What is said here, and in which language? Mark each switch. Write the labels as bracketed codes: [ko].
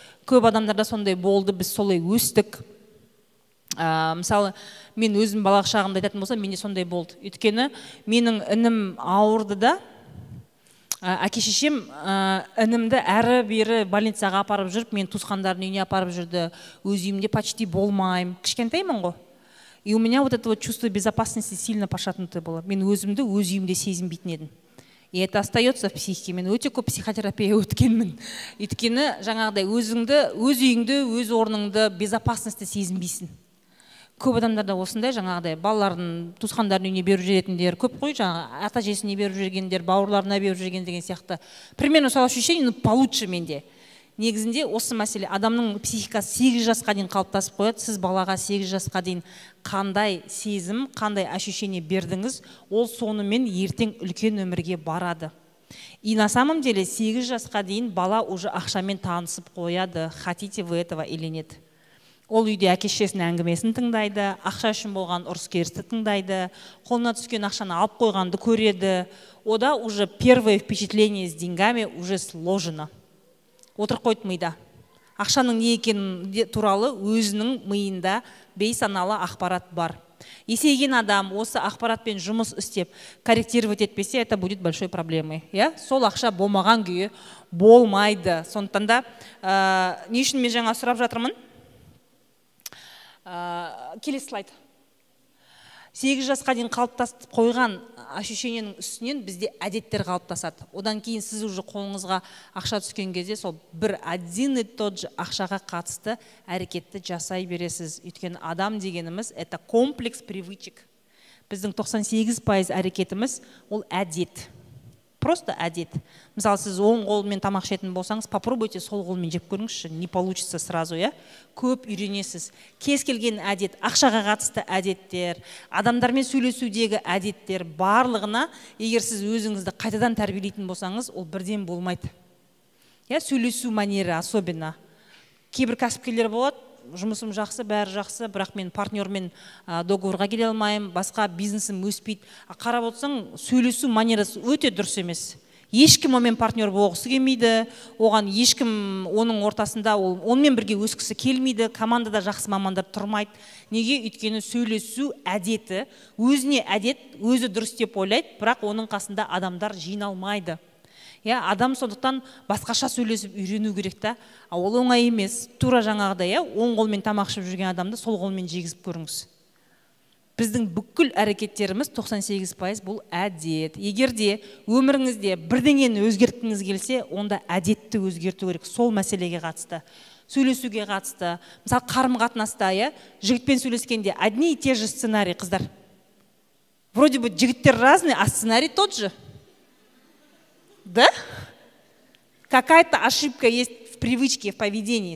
[kk] Көп адамдарда сондай болды, біз солай өстік. Мысалы, мен өзім балалық шағымда айтатын болсам, менде сондай болды. Өйткені менің інім ауырды да, әке-шешем інімді әрі-бері больницаға апарып жүріп, мен туысқандардың үйіне апарып жүрді. Өз үйімде почти болмайым. Кішкентаймын ғой. [ru] И у меня вот это вот чувство безопасности сильно пошатнутое было. [kk] Мен өзімді өз үйімде сезінбейтін едім. [ru] И это остается в психике. [kk] Мен өте көп психотерапия өткенмін. Өйткені жаңағыдай өзіңді, өз үйіңді, өз орныңды безопасности сезінбейсің. Көп адамдарда осындай жаңағыдай балалардың туысқандардың үйіне беріп жүретіндер көп қой, жаңағы ата-әжесіне беріп жүргендер, бауырларына беріп жүрген деген сияқты. [ru] Примерно сол ощущение, получше менде. [kk] Негізінде осы мәселе, адамның психикасы 8 жасқа дейін қалыптасып қояды. Сіз балаға 8 жасқа дейін қандай сезім, қандай ощущение бердіңіз, ол сонымен ертең үлкен өмірге барады. [ru] И на самом деле [kk] 8 жасқа дейін бала [ru] уже [kk] ақшамен танысып қояды, [ru] хотите вы этого или нет. [kk] Ол үйде әке-шешесінің әңгімесін тыңдайды, ақша үшін болған ұрыс-керісті тыңдайды, қолына түскен ақшаны алып қойғанды көреді. [ru] Ода уже первое впечатление с деньгами уже сложено. [kk] Отырып қойды мида. Ақшаның не екені туралы өзінің миында бейсаналы ақпарат бар. Есейген адам осы ақпаратпен жұмыс істеп, корректировать етпесе, [ru] это будет большой проблемой. [kk] Сол ақша болмаған күйі болмайды. Сондықтан да, не үшін мен жаңа сұрап жатырмын? Келесі слайд. 8 жасқа дейін қалыптасып қойған ощущениенің үстінен бізде әдеттер қалыптасады. Одан кейін сіз уже қолыңызға ақша түскен кезде сол бір [ru] один и тот же [kk] ақшаға қатысты әрекетті жасай бересіз. Өйткені адам дегеніміз [ru] это комплекс привычек. [kk] Біздің 98% әрекетіміз ол әдет. Просто әдет. Мысалы, сіз оң қолмен тамақ ішетін болсаңыз, [ru] попробуйте [kk] сол қолмен жеп көріңізші, [ru] не получится сразу, [kk] көп үйренесіз. Кез келген әдет, ақшаға қатысты әдеттер, адамдармен сөйлесудегі әдеттер барлығына, егер сіз өзіңізді қайтадан тәрбиелейтін болсаңыз, ол бірден болмайды. Сөйлесу манері особенно. Кейбір кәсіпкерлер болады, жұмысым жақсы, бәрі жақсы, бірақ мен партнермен договорға келе алмаймын, басқа бизнесім өспейді. Қарап отырсаң, сөйлесу манерасы өте дұрыс емес. Ешкім онымен партнер болғысы келмейді, оған ешкім оның ортасында онымен бірге өскісі келмейді, командада жақсы мамандар тұрмайды. Неге? Өйткені сөйлесу әдеті, өзіне әдет, өзі дұрыс деп ойлайды, бірақ оның қасында адамдар жиналмайды. Адам сондықтан басқаша сөйлесіп үйрену керек та. Ол оңай емес. Тура жаңағыдай, оң қолмен тамақ ішіп жүрген адамды сол қолмен жегізіп көріңіз. Біздің бүкіл әрекеттеріміз 98% бұл әдет. Егерде өміріңізде бірдеңені өзгерткіңіз келсе, онда әдетті өзгерту керек. Сол мәселеге қатысты, сөйлесуге қатысты. Мысалы, қарым-қатынаста, жігітпен сөйлескенде [ru] одни и те же [kk] сценарий, қыздар. [ru] Вроде бы жігіттер разные, а сценарий тот же. Да? Какая-то ошибка есть в привычке, в поведении.